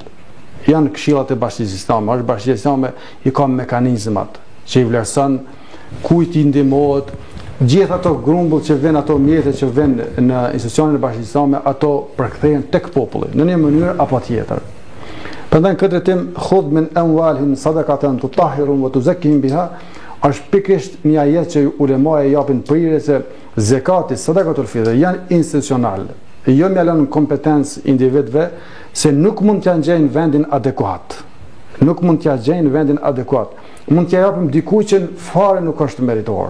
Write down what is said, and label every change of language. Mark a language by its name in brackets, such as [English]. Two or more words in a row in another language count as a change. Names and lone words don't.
[Albanian] Janë këshillat e bashkisë islame, është bashkia islame i ka mekanizmat që i vlerëson kujt i ndihmohet, gjithë ato grumbull që vjen, ato mjete që vjen në institucionin e Bashkisë Islame, ato përkthehen tek populli në një mënyrë apo tjetër. Prandaj këtë drejtim [Arabic] خذ من أموالهم صدقة تطهرهم وتزكيهم بها [Albanian] është pikërisht një ajet që ulemaja japin prirje se zekati, [Arabic] صدقة الفطر [Albanian] janë institucionale. Jo më lënë kompetencë individëve se nuk mund t'ja gjejnë vendin adekuat. Nuk mund t'ja gjejnë vendin adekuat. Mund t'ja japim dikujt që fare nuk është meritor.